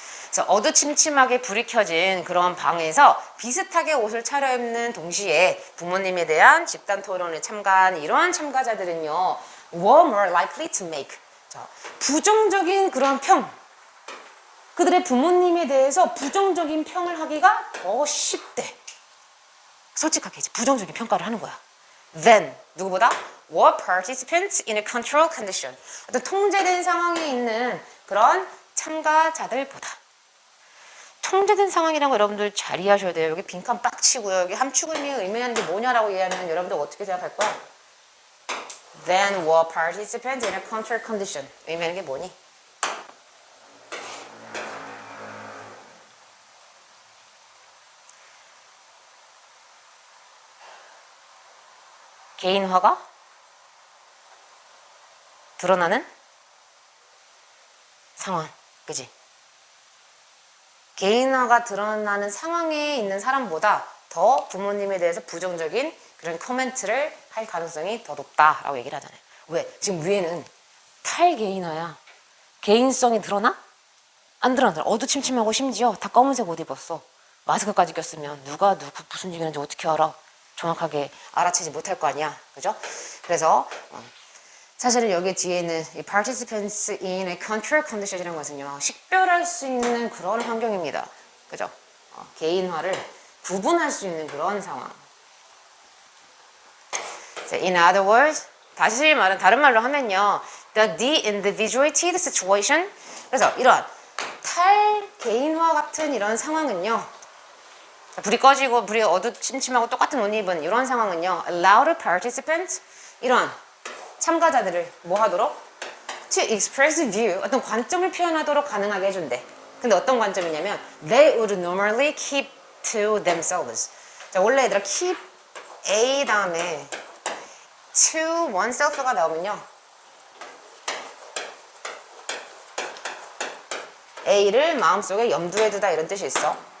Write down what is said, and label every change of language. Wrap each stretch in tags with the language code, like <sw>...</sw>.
<ko>그래서 어두침침하게 불이 켜진 그런 방에서 비슷하게 옷을 차려입는 동시에 부모님에 대한 집단 토론에 참가한 이러한 참가자들은요,</ko> <en>were more likely to make.</en> <ko>자, 부정적인 그런 평. 그들의 부모님에 대해서 부정적인 평을 하기가 더 쉽대. 솔직하게 이제 부정적인 평가를 하는 거야. Then, 누구보다?</ko> <en>were participants in a control condition.</en> <ko>어떤 통제된 상황에 있는 그런 참가자들보다. 통제된 상황이라는 거 여러분들 잘 이해하셔야 돼요. 여기 빈칸 빡치고요. 여기 함축을 의미하는 게 뭐냐라고 이해하면 여러분들 어떻게 생각할 거야?</ko> <en>Then were participants in a control condition.</en> <ko>의미하는 게 뭐니? 개인화가 드러나는 상황. 그지? 개인화가 드러나는 상황에 있는 사람보다 더 부모님에 대해서 부정적인 그런 코멘트를 할 가능성이 더 높다라고 얘기를 하잖아요. 왜? 지금 위에는 탈개인화야. 개인성이 드러나? 안 드러나. 어두침침하고 심지어 다 검은색 옷 입었어. 마스크까지 꼈으면 누가 누구 무슨 얘기하는지 어떻게 알아? 정확하게 알아채지 못할 거 아니야. 그죠? 그래서 사실은 여기 뒤에는 이</ko> <en>participants in a control condition</en> <ko>이라는 것은요, 식별할 수 있는 그런 환경입니다. 그죠? 개인화를 구분할 수 있는 그런 상황.</ko> <en>In other words,</en> <ko>다시 말은 다른 말로 하면요,</ko> <en>the de-individuated situation.</en> <ko>그래서 이런 탈개인화 같은 이런 상황은요, 불이 꺼지고 불이 어두침침하고 똑같은 옷 입은 이런 상황은요,</ko> <en>allow participants,</en> <ko>이런 참가자들을 뭐 하도록?</ko> <en>To express view,</en> <ko>어떤 관점을 표현하도록 가능하게 해준대. 근데 어떤 관점이냐면</ko> <en>they would normally keep to themselves.</en> <ko>자, 원래 얘들아 keep A 다음에 to oneself가 나오면요, A를 마음속에 염두에 두다 이런 뜻이 있어.</ko>